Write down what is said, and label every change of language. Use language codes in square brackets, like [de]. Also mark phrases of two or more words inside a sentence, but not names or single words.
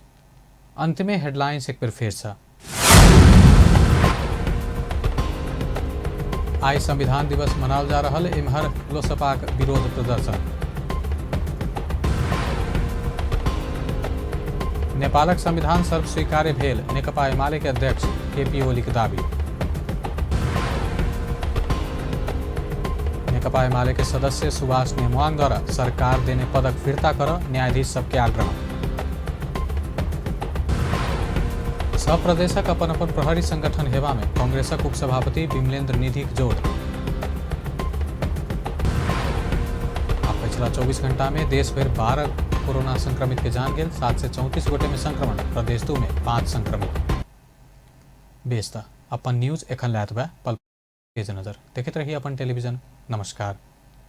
[mai] अंत में हेडलाइंस एक बेर फेर से। आई संविधान दिवस मनाल जा रहल, एम्हर लोसपाक विरोध प्रदर्शन। नेपालक संविधान सर्वस्वीकार्य भेल, नेकपा एमाले के अध्यक्ष केपी ओली के दावी। नेकपा एमाले के सदस्य सुभाष नेमुआंग द्वारा सरकार देने पदक फिर्ता कर न्यायाधीश सबके आग्रह। सब प्रदेशक अपन अपन प्रहरी संगठन हेबा में कांग्रेसक उपसभापति विमलेन्द्र निधिक जोड़। पछिल्ला 24 घण्टा में देश भर 12 कोरोना संक्रमित के जान गेल। 734 गोटे में संक्रमण। प्रदेश 2 में 5 संक्रमित। बेस्ता अपन न्यूज एखन लायत बा पल तेज नजर देखते रहिए अपन टेलीविजन। नमस्कार।